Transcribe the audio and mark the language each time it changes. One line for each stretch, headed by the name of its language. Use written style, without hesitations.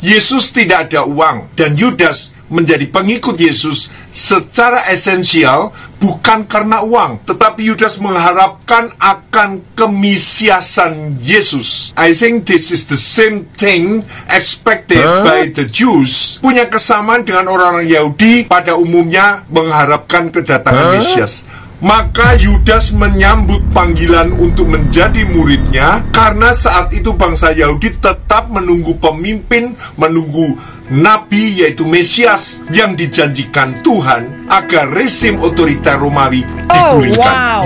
Indonesian: Yesus tidak ada uang, dan Yudas menjadi pengikut Yesus secara esensial bukan karena uang, tetapi Yudas mengharapkan akan kemesiasan Yesus.
English: I think this is the same thing expected by the Jews.
Indonesian: Punya kesamaan dengan orang-orang Yahudi pada umumnya mengharapkan kedatangan Mesias. Maka Yudas menyambut panggilan untuk menjadi muridnya, karena saat itu bangsa Yahudi tetap menunggu pemimpin, menunggu nabi, yaitu Mesias yang dijanjikan Tuhan agar rezim otoriter Romawi digulingkan.